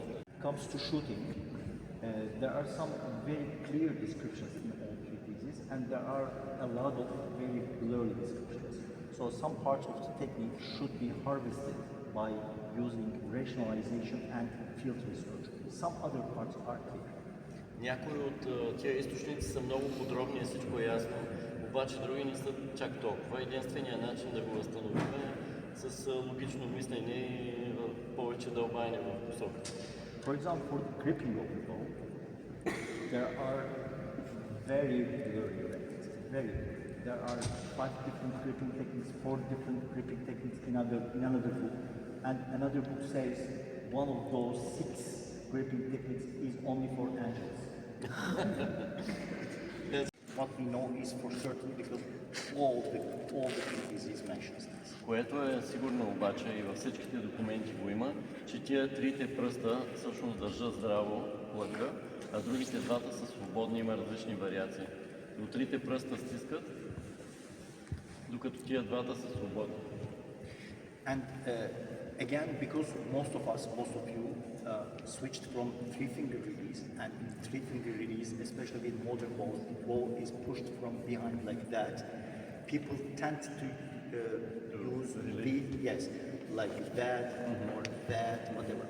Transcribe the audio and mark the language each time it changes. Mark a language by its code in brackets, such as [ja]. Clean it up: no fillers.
[en] When it comes to shooting, there are some very clear descriptions in all treatises, and there are a lot of very blurry descriptions. So some parts of the technique should be harvested by using rationalization and field research. Some other parts are clear. [bg] Някои от тия източници са много подробни и всичко е ясно, обаче други не са чак толкова. Единственият начин да го възстановим е с логично мислене и повече дълбаене в посоката. [en] For example, for the gripping of the bow, there are very blurry records. There are 5 different gripping techniques, 4 different gripping techniques in another book. And another book says one of those 6 gripping techniques is only for angels. What we know is for certain because all the treatises mentions this. [bg] Което е сигурно обаче и във всичките документи го има, че тия трите пръста всъщност държат здраво лъка, а другите двата са свободни, има различни вариации. Но трите пръста стискат, докато тия двата са свободни. [en] And again, because most of you switched from 3-finger release, and in 3-finger release, especially with modern balls, the ball is pushed from behind like that. People tend to use like that or that, whatever.